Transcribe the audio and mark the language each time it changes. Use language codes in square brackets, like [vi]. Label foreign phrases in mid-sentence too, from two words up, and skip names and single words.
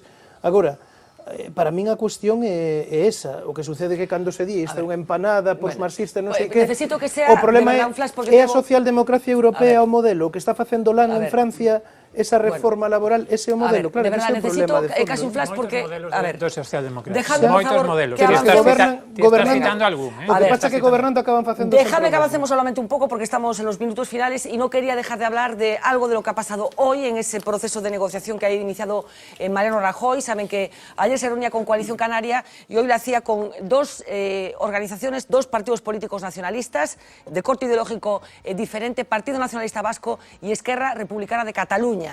[gl] Agora, para min a cuestión é esa, o que sucede que cando se di isto é unha empanada posmarxista, non sei que, o problema é a socialdemocracia europea o modelo que está facendo Hollande en Francia, esa reforma laboral, ese é o modelo, claro, ese é o problema de fondo. [es] Casi un flash porque, [gl] a ver, dos socialdemocracia, moitos modelos, que citando algún, o que pasa que gobernando acaban facendo... [es] Déjame que avancemos solamente un poco porque estamos en los minutos finales y no quería dejar de hablar de algo de lo que ha pasado hoy en ese proceso de negociación que ha iniciado Mariano Rajoy. Saben que ayer se reunía con Coalición Canaria y hoy lo hacía con dos organizaciones, dos partidos políticos nacionalistas de corte ideológico diferente, Partido Nacionalista Vasco y Esquerra Republicana de Cataluña.